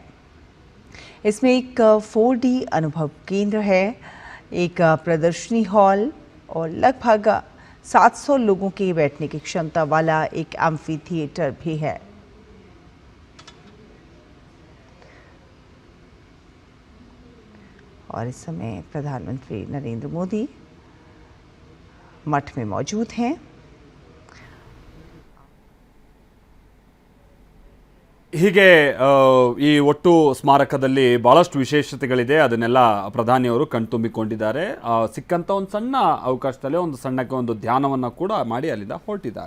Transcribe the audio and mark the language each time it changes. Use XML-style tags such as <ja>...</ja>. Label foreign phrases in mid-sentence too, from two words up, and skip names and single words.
<hi>इसमें एक 4D अनुभव केंद्र है, एक प्रदर्शनी हॉल और लगभग 700 लोगों के बैठने की क्षमता वाला एक एम्फी थिएटर भी है। और इस समय प्रधानमंत्री नरेंद्र मोदी मठ में मौजूद हैं।</hi> <kn>ಹೀಗೆ ಈ ಒಟ್ಟು ಸ್ಮಾರಕದಲ್ಲಿ ಭಾಳಷ್ಟು ವಿಶೇಷತೆಗಳಿದೆ. ಅದನ್ನೆಲ್ಲ ಪ್ರಧಾನಿಯವರು ಕಣ್ತುಂಬಿಕೊಂಡಿದ್ದಾರೆ. ಸಿಕ್ಕಂಥ ಒಂದು ಸಣ್ಣ ಅವಕಾಶದಲ್ಲಿ ಒಂದು ಸಣ್ಣಕ್ಕೆ ಒಂದು ಧ್ಯಾನವನ್ನು ಕೂಡ ಮಾಡಿ ಅಲ್ಲಿಂದ ಹೊರಟಿದ್ದಾರೆ.</kn>